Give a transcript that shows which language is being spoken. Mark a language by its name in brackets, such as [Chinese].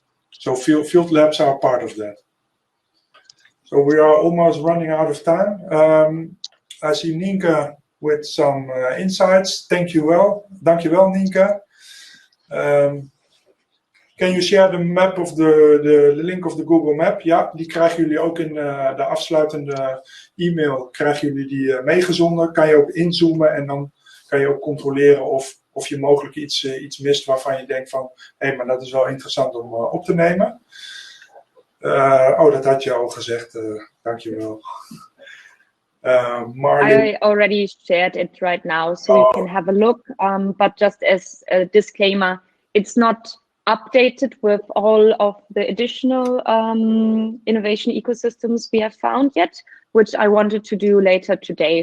[English] So field labs are part of that. So we are almost running out of time. I see Nienke with some insights. Dankjewel, Nienke. Can you share the map of the link of the Google Map? [Dutch] Ja, die krijgen jullie ook in de afsluitende e-mail. Krijgen jullie die meegezonden. Kan je ook inzoomen en dan kan je ook controleren of je mogelijk iets mist waarvan je denkt van, hé, maar dat is wel interessant om op te nemen. Dat had je al gezegd. Dankjewel. [English] I already shared it right now, so you can have a look. But just as a disclaimer, it's not updated with all of the additional innovation ecosystems we have found yet, which I wanted to do later today.